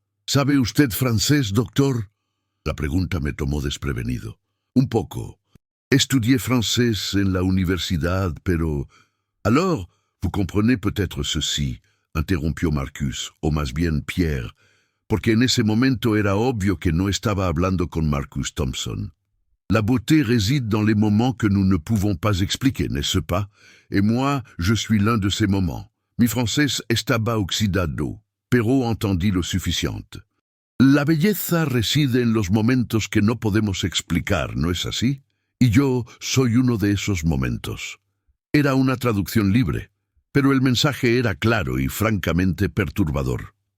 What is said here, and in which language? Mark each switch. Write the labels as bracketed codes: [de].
[es] ¿Sabe usted francés, doctor?» La pregunta me tomó desprevenido. «Un poco. Estudié francés en la universidad, pero...» [fr] «Alors, vous comprenez peut-être ceci», [es] interrumpió Marcus, o más bien Pierre, porque en ese momento era obvio que no estaba hablando con Marcus Thompson. [fr] «La beauté réside dans les moments que nous ne pouvons pas expliquer, n'est-ce pas? Et moi, je suis l'un de ces moments. [es] Mi francés estaba oxidado, pero entendí lo suficiente». «La belleza reside en los momentos que no podemos explicar, ¿no es así? Y yo soy uno de esos momentos». Era una traducción libre, pero el mensaje era claro y francamente perturbador.